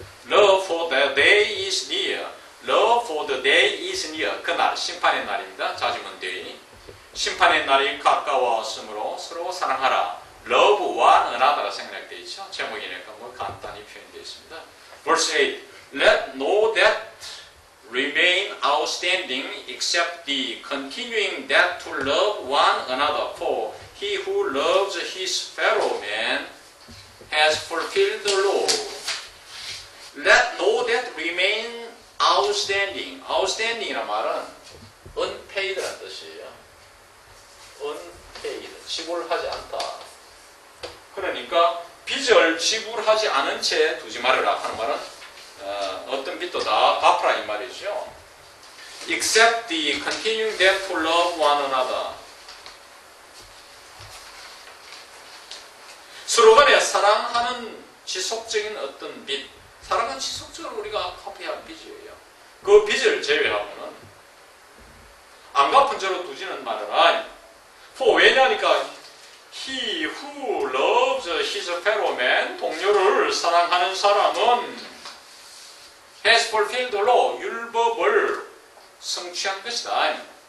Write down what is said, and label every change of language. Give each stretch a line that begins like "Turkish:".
English: Love for the day is near. Love for the day is near.
Korean: 그날, 심판의 날입니다. 자주문 day. 심판의 날이 가까웠으므로 서로 사랑하라.
English: Love one another
Korean: 가 생략되어 있죠. 제목이니까 뭐 간단히 표현되어 있습니다.
English: Verse 8. Let no debt remain outstanding except the continuing debt to love one another. For he who loves his fellow man has fulfilled the law. Let no debt remain outstanding.
Korean: outstanding이란 말은 unpaid라는 뜻이에요. unpaid, 지불하지 않다. 그러니까 빚을 지불하지 않은 채 두지 말아라 하는 말은 어떤 빚도 다 갚으라 이 말이죠.
English: Except the continuing debt to love one another.
Korean: 서로 간에 사랑하는 지속적인 어떤 빚, 사랑은 지속적으로 우리가 갚아야 할 빚이에요. 그 빚을 제외하고는 안 갚은 채로 두지는 말아라.
English: For 왜냐니까 he who loves his fellow man,
Korean: 동료를 사랑하는 사람은
English: has fulfilled the law,
Korean: 율법을 성취한 것이다.